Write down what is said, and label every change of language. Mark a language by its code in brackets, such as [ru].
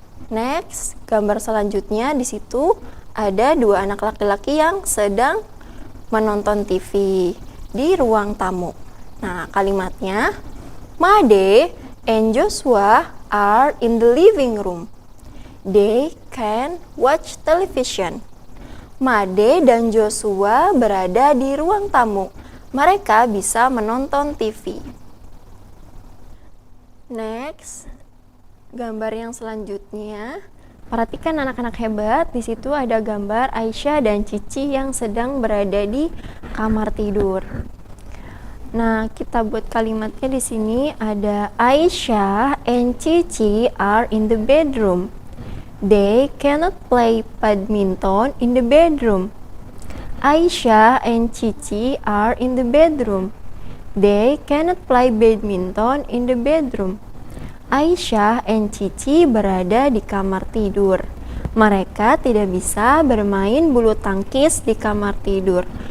[id] Next, gambar selanjutnya di situ ada dua anak laki-laki yang sedang menonton TV di ruang tamu. Nah, kalimatnya, [en] Made and Joshua are in the living room. They can watch television. [id] Made dan Joshua berada di ruang tamu. Mereka bisa menonton TV. Next, gambar yang selanjutnya. Perhatikan anak-anak hebat, di situ ada gambar Aisyah dan Cici yang sedang berada di kamar tidur. Nah, kita buat kalimatnya di sini ada Aisyah and Cici [en] are in the bedroom. They cannot play badminton in the bedroom. Aisyah and Cici are in the bedroom. They cannot play badminton in the bedroom. [id] Aisyah and Cici berada di kamar tidur. Mereka tidak bisa bermain bulu tangkis di kamar tidur.